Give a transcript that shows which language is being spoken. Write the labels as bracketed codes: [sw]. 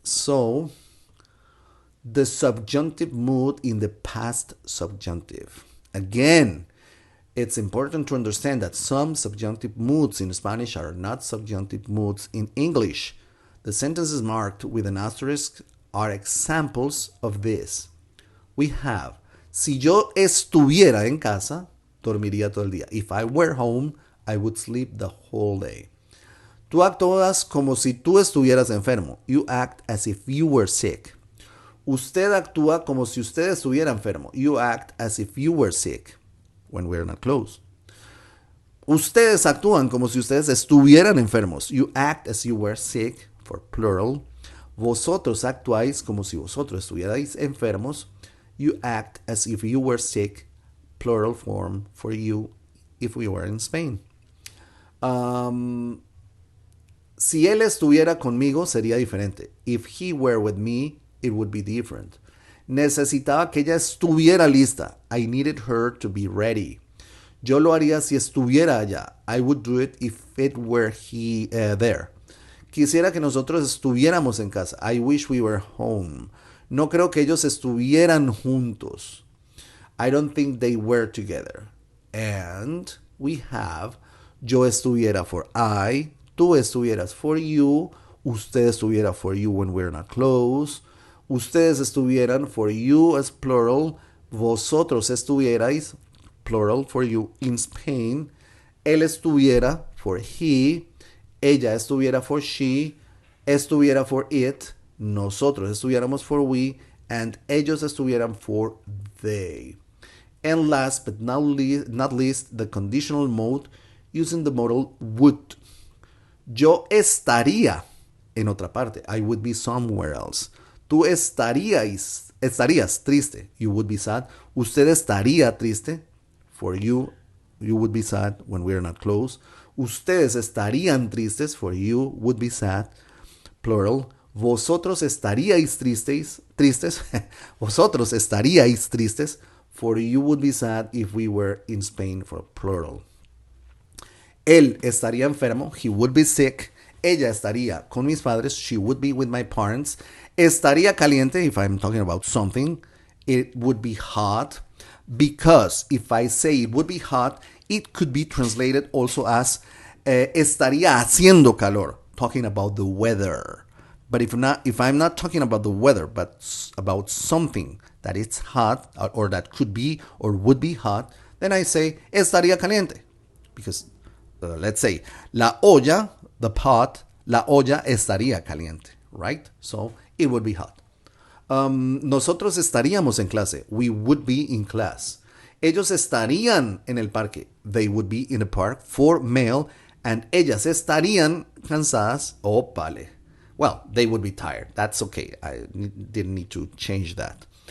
[en] So, the subjunctive mood in the past subjunctive. Again, it's important to understand that some subjunctive moods in Spanish are not subjunctive moods in English. The sentences marked with an asterisk are examples of this. We have, [es] si yo estuviera en casa, dormiría todo el día. [en] If I were home, I would sleep the whole day. [es] Tú actúas como si tú estuvieras enfermo. [en] You act as if you were sick. [es] Usted actúa como si usted estuviera enfermo. [en] You act as if you were sick when we're not close. [es] Ustedes actúan como si ustedes estuvieran enfermos. [en] You act as you were sick for plural. [es] Vosotros actuáis como si vosotros estuvierais enfermos. [en] You act as if you were sick, plural form for you if we were in Spain. [es] Si él estuviera conmigo sería diferente. [en] If he were with me, it would be different. [es] Necesitaba que ella estuviera lista. [en] I needed her to be ready. [es] Yo lo haría si estuviera allá. [en] I would do it if it were there. [es] Quisiera que nosotros estuviéramos en casa. [en] I wish we were home. [es] No creo que ellos estuvieran juntos. [en] I don't think they were together. And we have [es] yo estuviera [en] for I, [es] tú estuvieras [en] for you, [es] usted estuviera [en] for you when we're not close, [es] ustedes estuvieran [en] for you as plural, [es] vosotros estuvierais, [en] plural for you in Spain, [es] él estuviera [en] for he, [es] ella estuviera [en] for she, estuviera for it, [es] nosotros estuviéramos [en] for we, and [es] ellos estuvieran [en] for they. And last but not least, the conditional mode using the modal would. Yo estaría en otra parte. I would be somewhere else. Tú estaríais [es] estarías triste, [en] you would be sad. [es] Usted estaría triste, [en] for you, you would be sad when we're not close. [es] Ustedes estarían tristes, [en] for you would be sad, plural. [es] Vosotros estaríais tristes. Vosotros estaríais tristes, [en] for you would be sad if we were in Spain, for plural. [es] Él estaría enfermo, [en] he would be sick. [es] Ella estaría con mis padres, [en] she would be with my parents. [es] Estaría caliente, [en] if I'm talking about something, it would be hot. Because if I say it would be hot, it could be translated also as [es] estaría haciendo calor, [en] talking about the weather. But if I'm not talking about the weather, but about something that it's hot or that could be or would be hot, then I say [es] estaría caliente. [en] Because let's say [es] la olla, [en] the pot, [es] la olla estaría caliente, [en] right? So it would be hot. [es] Nosotros estaríamos en clase. [en] We would be in class. [es] Ellos estarían en el parque. [en] They would be in the park, for male. [es] And ellas estarían cansadas. Oh, vale. [en] Well, they would be tired. That's okay. I didn't need to change that.